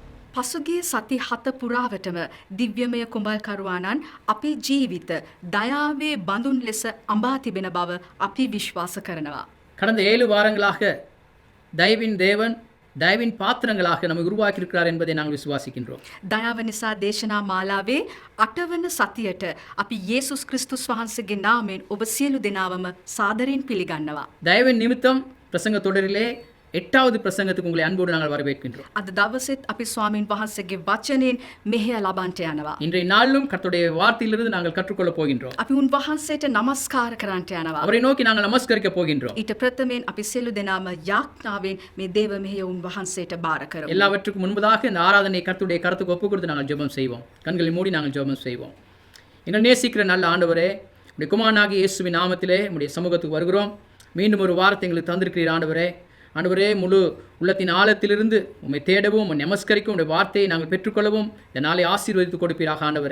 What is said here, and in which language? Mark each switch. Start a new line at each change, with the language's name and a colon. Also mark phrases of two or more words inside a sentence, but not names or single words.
Sinhala: පසුගිය සති 7 පුරාවටම දිව්‍යමය කුඹල්කරුවාණන් අපේ ජීවිත දයාවේ බඳුන් ලෙස අඹා තිබෙන බව අපි විශ්වාස කරනවා.
Tamil: கடந்த 7 வாரங்களாக தயவின் தேவன் தயவின் பாத்திரங்களாக நம்மை உருவாக்கியிருக்கிறார் என்பதை நாங்கள் விசுவாசிக்கின்றோம்.
Sinhala: දයාව නිසා දේශනා මාලාවේ 8 වන සතියට අපි යේසුස් ක්‍රිස්තුස් වහන්සේගේ නාමයෙන් ඔබ සියලු දෙනාවම සාදරයෙන් පිළිගන්නවා.
Tamil: தயவின் நிமித்தம் பிரசங்க தொடரிலே 8வது பிரசங்கத்துக்கு உங்களை அன்போடு நாங்கள் வரவேற்கின்றோம்.
Sinhala: අද දවසෙත් අපි ස්වාමින් වහන්සේගේ වචනයෙන් මෙහෙය ලබන්ට යනවා.
Tamil: இன்றைய நாளிலும் கர்த்தருடைய வார்த்தையிலிருந்து நாங்கள் கற்றுக்கொள்ள போகின்றோம்.
Sinhala: අපි උන්වහන්සේට නමස්කාර කරන්නට යනවා.
Tamil: அவரை நோக்கி நாங்கள் நமஸ்கரிக்க போகின்றோம்.
Sinhala: ඊට ප්‍රථමයෙන් අපි සියලු දෙනාම යාඥාවෙන් මේ දේව මෙහෙය උන්වහන්සේට බාර කරමු.
Tamil: எல்லாவற்றுக்கும் முன்பதாக இந்த ஆராதனை கர்த்தருடைய கருத்துக்கு ஒப்பு கொடுத்து நாங்கள் ஜெபம் செய்வோம். கண்களை மூடி நாங்கள் ஜெபம் செய்வோம். எங்கள் நேசிக்கிற நல்ல ஆண்டவரே, உடைய குமாரனாகிய இயேசுவின் நாமத்திலே உடைய சமூகத்துக்கு வருகிறோம். மீண்டும் ஒரு வாரத்தை எங்களுக்கு தந்திருக்கிறீர் ஆண்டவரே. ஆண்டவரே, முழு உள்ளத்தின் ஆழத்திலிருந்து உம்மை தேடவும் உம்மை நமஸ்கரிக்கும் உடைய வார்த்தையை நாங்கள் பெற்றுக்கொள்ளவும் இந்த நாளை ஆசீர்வதித்து கொடுப்பீராக ஆண்டவரே.